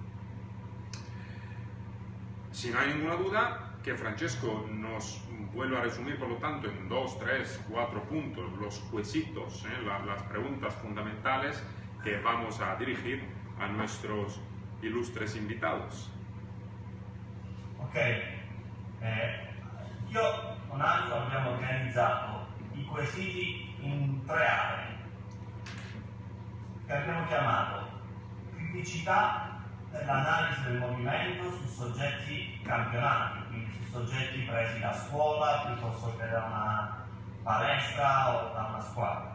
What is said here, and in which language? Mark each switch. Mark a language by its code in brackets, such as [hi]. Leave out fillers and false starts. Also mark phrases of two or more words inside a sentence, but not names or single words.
[es] Si no hay ninguna duda, que Francesco nos vuelva a resumir, por lo tanto, en 2, 3, 4 puntos los quesitos, las preguntas fundamentales que vamos a dirigir a nuestros ilustres invitados. [it] Ok, io con Angelo abbiamo organizzato i quesiti in 3 aree che abbiamo chiamato criticità dell'analisi del movimento su soggetti campionati, quindi su soggetti presi da scuola piuttosto che da una palestra o da una squadra.